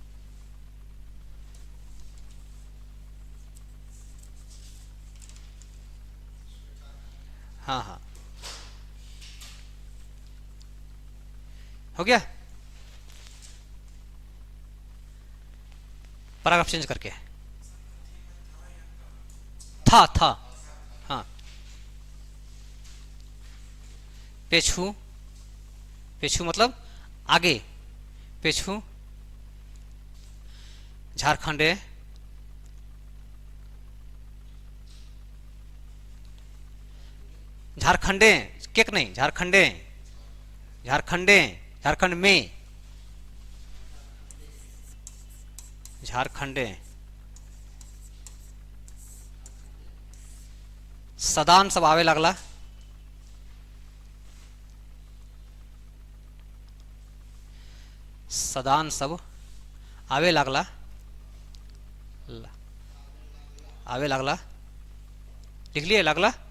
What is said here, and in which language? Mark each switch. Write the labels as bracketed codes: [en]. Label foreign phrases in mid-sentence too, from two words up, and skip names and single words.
[hi] हाँ हाँ, हो गया। [en] paragraph change [hi] करके था। हाँ, पेछू, पेछू मतलब आगे, पेछू झारखंडे, झारखंडे केक नहीं, झारखंडे, झारखंडे, झारखंड में, [sck] झारखंडे, सदान सब आवे लगला, सदान सब आवे लगला, आवे लगला, लिख लिए लगला।